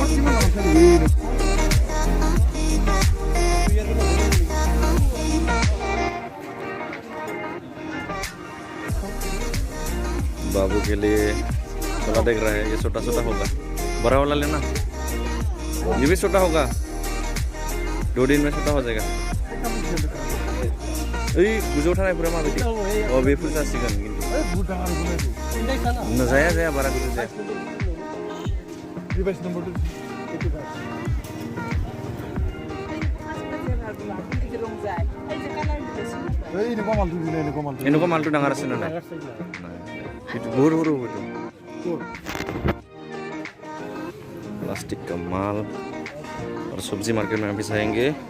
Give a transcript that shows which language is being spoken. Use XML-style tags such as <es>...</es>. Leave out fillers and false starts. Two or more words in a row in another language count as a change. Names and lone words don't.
<hi>बाबू के लिए थोड़ा देख रहा है ये छोटा छोटा होगा बड़ा वाला लेना ये भी छोटा होगा 2 दिन में छोटा हो जाएगा</hi> <brx>गुजौ थानाय पूरा माबायदि बेफोर जासिगोन खिन्थु जाया बारा गिदिर जाया</brx> <as>এনেকুৱা মালটো ডাঙৰ আছে নে নাই বহুত সৰু</as> <hi>प्लास्टिक का माल और सब्जी मार्केट में अभी जाएंगे</hi>